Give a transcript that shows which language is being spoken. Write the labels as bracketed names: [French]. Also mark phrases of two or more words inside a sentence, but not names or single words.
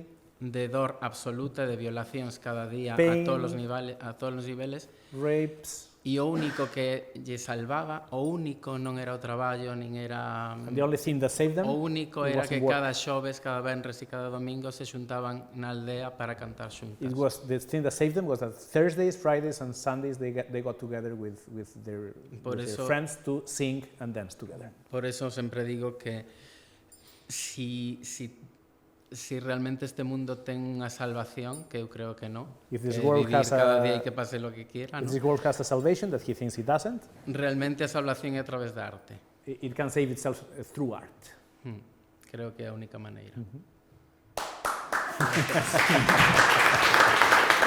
[Galician] De dor absoluta, de violacións cada día, [English] pain, [Galician] a todos os niveles. [English] Rapes. [Galician] E o único que lle salvaba, o único non era o traballo, nin era... [English] And the only thing that saved them, [Galician] o único era que cada xoves, cada venres e cada domingo se xuntaban na aldea para cantar xuntas. [English] It was the thing that saved them was that Thursdays, Fridays and Sundays they got together with their friends to sing and dance together. [Spanish] Por eso [Galician] sempre digo que si realmente este mundo ten unha salvación, que eu creo que non, vivir cada día e [Spanish] que pase lo que quiera, [English] if this world has a salvation that he thinks it doesn't, [Galician] realmente a salvación é a través da arte. [English] It can save itself through art. [Galician] Creo que é a única maneira.